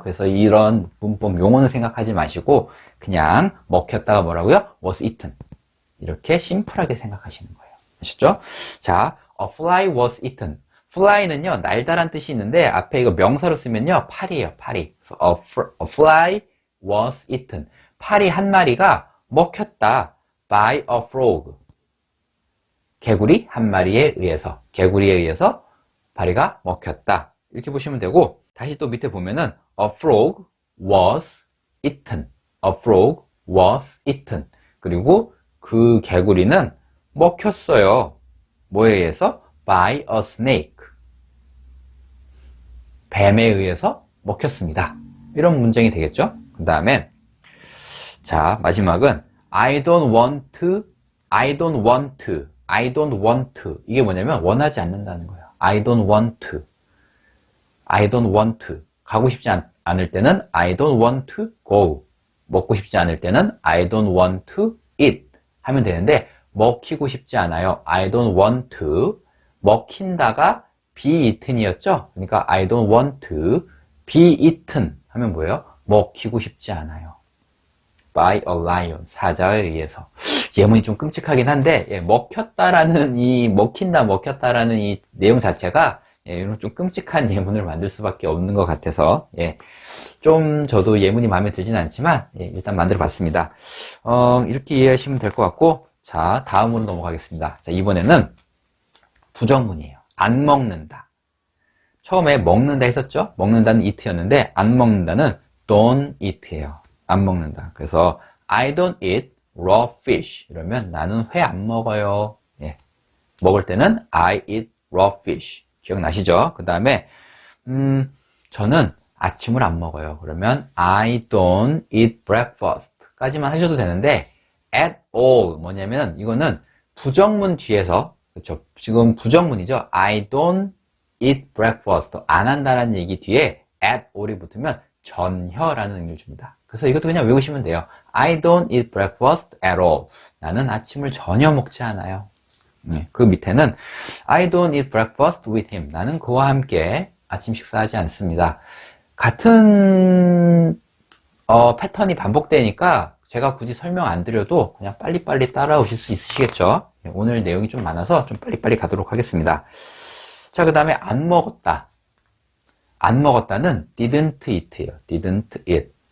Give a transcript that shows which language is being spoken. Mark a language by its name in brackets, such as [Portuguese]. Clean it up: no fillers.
[Korean] 그래서 이런 문법 용어는 생각하지 마시고 그냥 먹혔다가 뭐라고요? [English] was eaten. [Korean] 이렇게 심플하게 생각하시는 거예요. 아시죠? 자, [English] a fly was eaten. [Korean] fly는요, 날다란 뜻이 있는데 앞에 이거 명사로 쓰면요, 파리예요, 파리. [English] 그래서 a fly was eaten. [Korean] 파리 한 마리가 먹혔다. [English] by a frog. [Korean] 개구리 한 마리에 의해서, 개구리에 의해서 파리가 먹혔다. 이렇게 보시면 되고, 다시 또 밑에 보면은 [English] a frog was eaten. a frog was eaten. [Korean] 그리고 그 개구리는 먹혔어요. 뭐에 의해서? [English] by a snake. [Korean] 뱀에 의해서 먹혔습니다. 이런 문장이 되겠죠? 그 다음에 자, 마지막은 [English] I don't want to, I don't want to, I don't want to. [Korean] 이게 뭐냐면 원하지 않는다는 거예요. [English] I don't want to, I don't want to. [Korean] 가고 싶지 않을 때는 [English] I don't want to go. [Korean] 먹고 싶지 않을 때는 [English] I don't want to eat [Korean] 하면 되는데 먹히고 싶지 않아요. [English] I don't want to. [Korean] 먹힌다가 [English] be eaten이었죠? [Korean] 그러니까 [English] I don't want to be eaten [Korean] 하면 뭐예요? 먹히고 싶지 않아요. [English] by a lion. [Korean] 사자에 의해서. 예문이 좀 끔찍하긴 한데 먹혔다라는 이 먹혔다라는 이 내용 자체가 이런 좀 끔찍한 예문을 만들 수밖에 없는 것 같아서 좀 저도 예문이 마음에 들진 않지만 일단 만들어 봤습니다. 이렇게 이해하시면 될 것 같고 자 다음으로 넘어가겠습니다. 자 이번에는 부정문이에요. 안 먹는다. 처음에 먹는다 했었죠? 먹는다는 eat였는데 안 먹는다는 don't eat예요. 안 먹는다. 그래서 [English] I don't eat raw fish. [Korean] 이러면 나는 회 안 먹어요. [English] 먹을 때는 I eat raw fish. [Korean] 기억나시죠? 그 다음에 저는 아침을 안 먹어요. 그러면 [English] I don't eat breakfast [Korean] 까지만 하셔도 되는데 at all 뭐냐면 이거는 부정문 뒤에서 그렇죠. 지금 부정문이죠. [English] I don't eat breakfast [Korean] 안 한다는 얘기 뒤에 at all이 붙으면 전혀라는 의미를 줍니다. 그래서 이것도 그냥 외우시면 돼요. [English] I don't eat breakfast at all. [Korean] 나는 아침을 전혀 먹지 않아요. [English] 그 밑에는 I don't eat breakfast with him. [Korean] 나는 그와 함께 아침 식사하지 않습니다. 같은 패턴이 반복되니까 제가 굳이 설명 안 드려도 그냥 빨리빨리 따라오실 수 있으시겠죠? 오늘 내용이 좀 많아서 좀 빨리빨리 가도록 하겠습니다. 자, 그 다음에 안 먹었다. 안 먹었다는 didn't eat예요. didn't eat.